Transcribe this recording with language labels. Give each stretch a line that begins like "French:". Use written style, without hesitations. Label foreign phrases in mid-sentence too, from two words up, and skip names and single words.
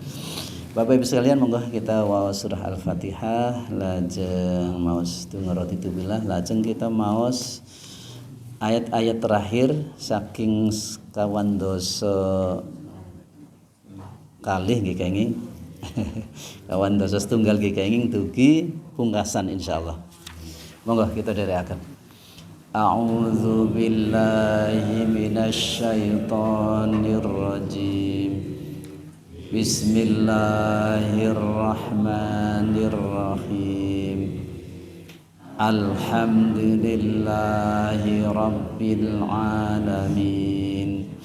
Javanese: Bapak Ibu sekalian, monggo kita waos surah Al-Fatihah, lajeng maos tungarotitubillah, lajeng kita maos ayat-ayat terakhir saking kawan dosa kalih nggih kenging. Kawan dosa setunggal nggih kenging dugi pungkasan insyaallah. Monggo kita dherekaken.
Arabic: أعوذ بالله من الشيطان الرجيم. بسم الله الرحمن الرحيم. الحمد لله رب العالمين.